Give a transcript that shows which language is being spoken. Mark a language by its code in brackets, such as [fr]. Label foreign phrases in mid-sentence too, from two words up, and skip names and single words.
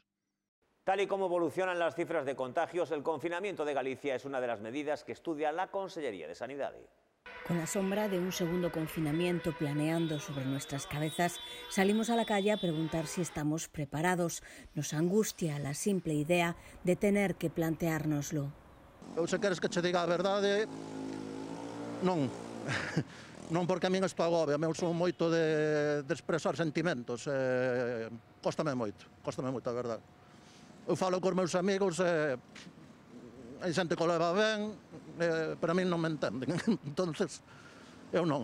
[es] Tal y como evolucionan las cifras de contagios, el confinamiento de Galicia es una de las medidas que estudia la Consellería de Sanidade. Con la sombra de un segundo confinamiento planeando sobre nuestras cabezas, salimos a la calle a preguntar si estamos preparados. Nos angustia la simple idea de tener que planteárnoslo. [gl] Se queres que che diga a verdade, non. Non, porque a min isto agobia, eu son moito de expresar sentimentos, cóstame moito a verdade. Eu falo cos meus amigos, hai xente que o leva ben, pero a min non me entenden, entonces eu non.